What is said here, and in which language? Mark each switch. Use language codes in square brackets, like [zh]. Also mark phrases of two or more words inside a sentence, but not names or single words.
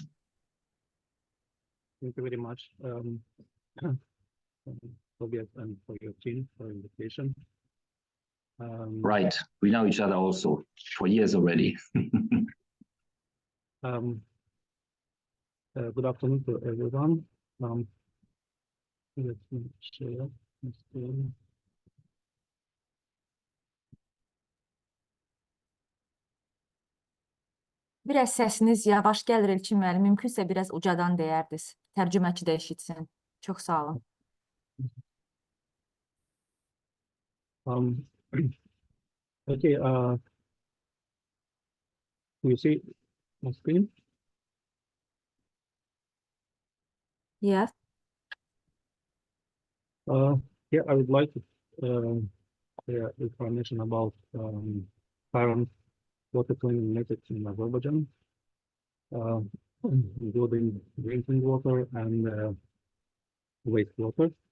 [en] Thank you very much, Tobias, and for your team for invitation. Right, we know each other also for years already. Good afternoon to everyone. Let me share my screen. [az] Biraz səsiniz yavaş gəlir Elçin müəllim. Mümkünsə biraz ucadan deyərdiniz. Tərcüməçi də eşitsin. Çox sağ olun. [en] Okay, you see my screen? Yes. Yeah, I would like to share information about current water cleaning methods in Azerbaijan, including drinking water and wastewater.